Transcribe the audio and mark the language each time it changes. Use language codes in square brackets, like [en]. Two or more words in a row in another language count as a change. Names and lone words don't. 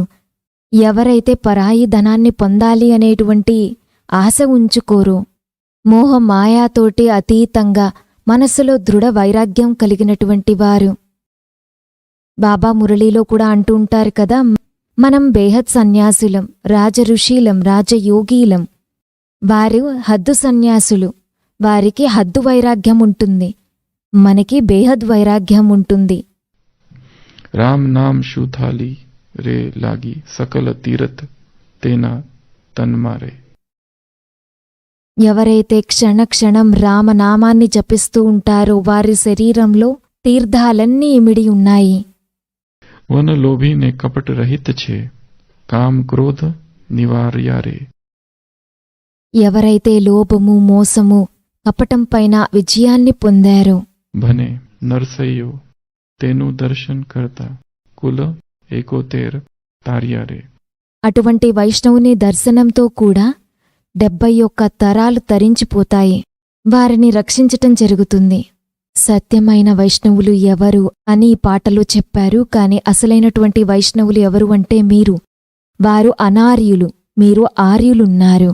[te] ఎవరైతే పరాయి ధనాన్ని పొందాలి అనేటువంటి ఆశ ఉంచుకోరో, మోహ మాయాతోటి అతీతంగా మనసులో దృఢ వైరాగ్యం కలిగినటువంటి వారు, బాబా మురళీలో కూడా అంటూ ఉంటారు కదా, మనం బేహద్ సన్యాసులం, రాజఋషీలం, రాజయోగీలం. వారు హద్దు సన్యాసులు, వారికి హద్దు వైరాగ్యం ఉంటుంది, మనకి బేహద్ వైరాగ్యం ఉంటుంది. [gu] રામ નામ શૂથાલી રે લાગી સકલ તીરથ તેના તન મારે. [te] ఎవరైతే క్షణక్షణం రామనామాన్ని జపిస్తూ ఉంటారో వారి శరీరంలో తీర్థాలన్నీ ఇమిడి ఉన్నాయి. [gu] વન લોભી ને કપટ રહિત છે કામ ક્રોધ નિવાર્યા રે. [te] ఎవరైతే లోభము, మోసము, కపటం పైన విజయాన్ని పొందారో, [gu] ભને નરસૈયો તેનુ દર્શન કરતા કુલ એકોતેર તારિયા રે. [te] అటువంటి వైష్ణవుని దర్శనంతో కూడా 71 తరాలు తరించిపోతాయి. వారిని రక్షించటం జరుగుతుంది. సత్యమైన వైష్ణవులు ఎవరు అని ఈ పాటలో చెప్పారు. కాని అసలైనటువంటి వైష్ణవులు ఎవరు అంటే మీరు. వారు అనార్యులు, మీరు ఆర్యులున్నారు.